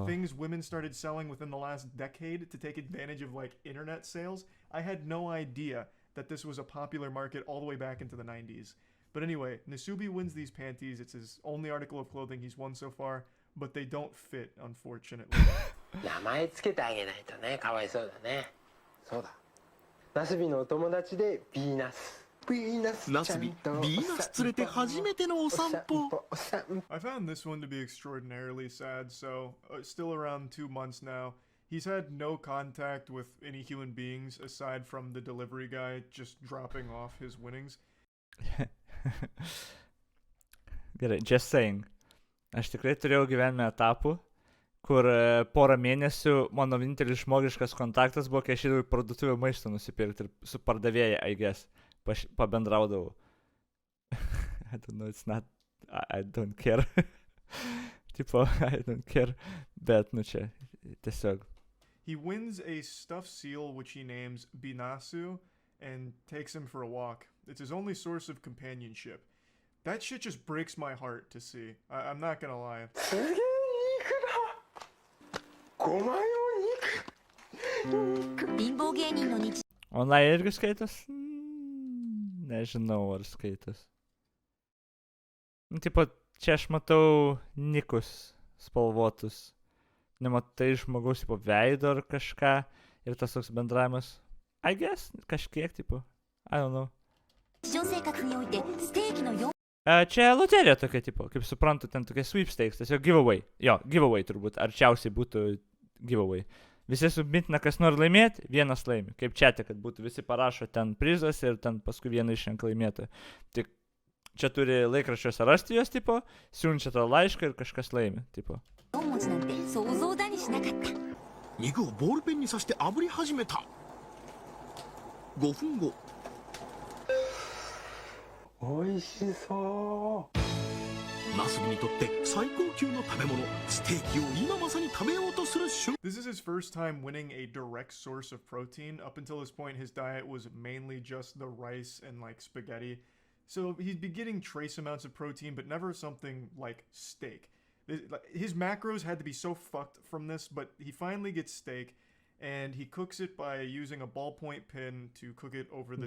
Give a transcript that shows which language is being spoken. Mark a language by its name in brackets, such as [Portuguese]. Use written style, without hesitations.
[English] were things women started selling within the last decade to take advantage of like internet sales. I had no idea that this was a popular market all the way back into the 90s. But anyway, Nasubi wins these panties. It's his only article of clothing he's won so far, but they don't fit, unfortunately. [Japanese] 名前つけてあげないとね、かわいそうだね。そうだ。ナスビのお友達でビーナス。ビーナスナスビ、ビーナス連れて初めてのお散歩。 [English] I found this one to be extraordinarily sad, so still around 2 months now. He's had no contact with any human beings aside from the delivery guy just dropping off his winnings. [Lithuanian] Gerai, [English] just saying. [Lithuanian] Aš tikrai turėjau gyvenime etapų, kur porą mėnesių mano vienintelis žmogiškas kontaktas buvo, kai aš įdavau į parduotuvę maisto nusipirkti ir su pardavėja, [English] I guess, [Lithuanian] pabendraudavau. [English] I don't know, it's not, I don't care. [Lithuanian] Tipo, [English] I don't care, [Lithuanian] bet, nu čia, tiesiog. [English] He wins a stuffed seal which he names Binasu and takes him for a walk. It's his only source of companionship. That shit just breaks my heart to see. I'm not gonna lie. [Japanese] すげえ肉だ。5枚の肉。貧乏芸人の日 [Lithuanian] Online irgi skaitos? Nežinau, ar skaitos. Nu, tipo, čia aš matau nikus spalvotus. Nematai žmogaus, tipo, veido ar kažką. Ir tas toks bendravimas. [English] I guess, [Lithuanian] kažkiek, tipo. [English] I don't know. [Japanese] 常生活においてステーキの4 [Lithuanian] Čia loterija tokia, tipo, kaip suprantu, ten tokia sweepstakes, tiesiog giveaway. Jo, giveaway turbūt, arčiausiai būtų giveaway. Visi submitina, kas nori laimėti, vienas laimi. Kaip čia, kad būtų visi parašo ten prizas ir ten paskui vieną išrenka laimėtoją. Tik čia turi laikraščiuose rasti jos, tipo, siunčia tau laišką ir kažkas laimi, tipo. [Japanese] 文字なんて想像だにしなかった。肉をボールペンに刺して炙り始めた。 5分後。おいしそう。ナスビにとって最高級の食べ物、ステーキを今まさに食べようとする瞬間。 [English] This is his first time winning a direct source of protein. Up until this point, his diet was mainly just the rice and like spaghetti. So he'd be getting trace amounts of protein, but never something like steak. His macros had to be so fucked from this, but he finally gets steak, and he cooks it by using a ballpoint pin to cook it over the